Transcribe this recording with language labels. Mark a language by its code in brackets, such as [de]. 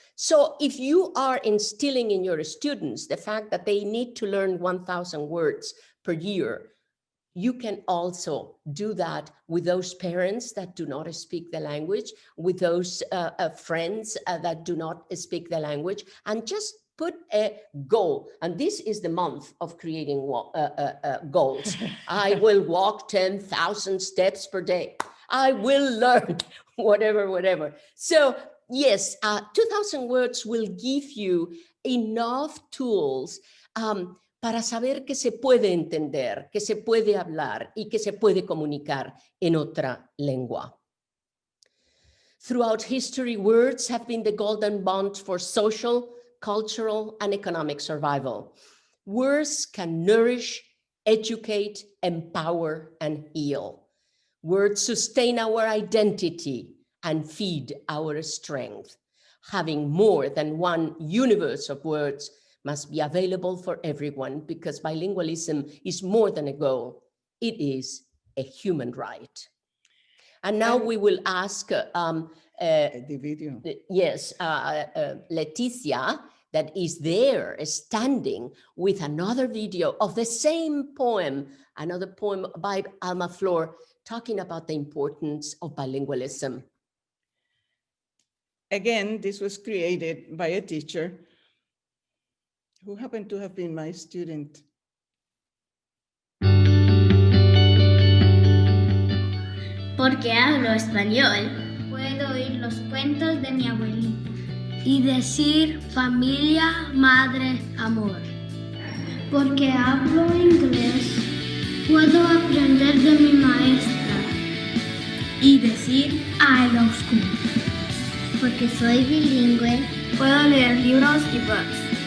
[en] So if you are instilling in your students the fact that they need to learn 1,000 words per year, you can also do that with those parents that do not speak the language, with those friends that do not speak the language, and just put a goal. And this is the month of creating goals. I will walk 10,000 steps per day. I will learn whatever. So yes, 2,000 words will give you enough tools [es] para saber que se puede entender, que se puede hablar y que se puede comunicar en otra lengua. [en] Throughout history, words have been the golden bond for social, cultural, and economic survival. Words can nourish, educate, empower, and heal. Words sustain our identity and feed our strength. Having more than one universe of words must be available for everyone, because bilingualism is more than a goal. It is a human right. And now we will ask the video. Yes, Leticia, that is there standing with another video of the same poem, another poem by Alma Flor, talking about the importance of bilingualism. Again, this was created by a teacher who happened to have been my student. [es] Porque hablo español, puedo oír los cuentos de mi abuelita y decir familia, madre, amor. Porque hablo inglés, puedo aprender de mi maestra y decir [en] I love school. [es] Porque soy bilingüe, puedo leer libros y books